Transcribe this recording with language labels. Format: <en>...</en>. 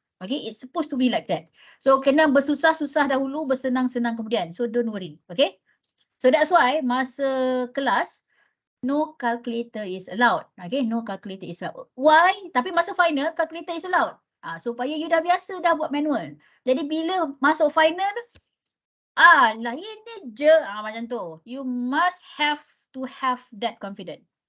<en>Okay, it's supposed to be like that. So,</en> <ms>kena bersusah-susah dahulu, bersenang-senang kemudian.</ms> <en>So, don't worry. Okay. So, that's why</en> <ms>masa kelas,</ms> <en>no calculator is allowed. Okay, no calculator is allowed. Why?</en> <ms>Tapi masa final,</ms> <en>calculator is allowed.</en> <ms>Supaya you dah biasa dah buat manual. Jadi bila masuk final, lah ini je. Macam tu.</ms> <en>You must have to have that confidence.</en>